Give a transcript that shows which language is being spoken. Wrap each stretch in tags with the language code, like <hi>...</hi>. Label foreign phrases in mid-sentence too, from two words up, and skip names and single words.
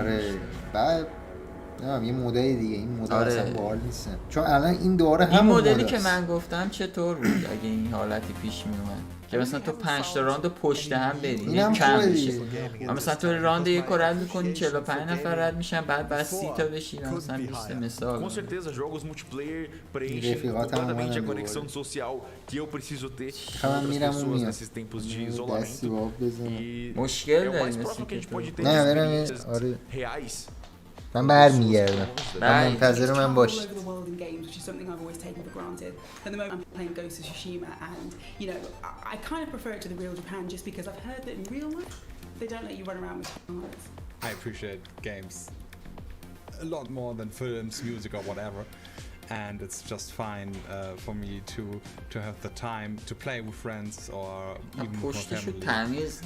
<fa>آره بعد نه یه مودای دیگه این مدل اصلا باحال نیستن چون الان این دوره همون این مدلی که من گفتم چطور بود اگه این حالتی پیش می اومد که مثلا تو 5 تا راند پشت هم بریم کم میشه. مثلا تو راند یک رو رد میکنی 45 نفر رد میشن بعد بس 30 تا بشین مثلا 20 مثال.</fa> <pt>Com certeza jogos multiplayer preenchem completamente a conexão social que eu preciso ter com outras pessoas nesses tempos de isolamento. E é o mais próximo que a gente pode ter de experiências reais.</pt> <fa>من برمیگردم. من منتظر من باش.</fa> <en>I appreciate games a lot more than films, music or whatever. And it's just fine for me to have the time to play with friends or even with family.</en>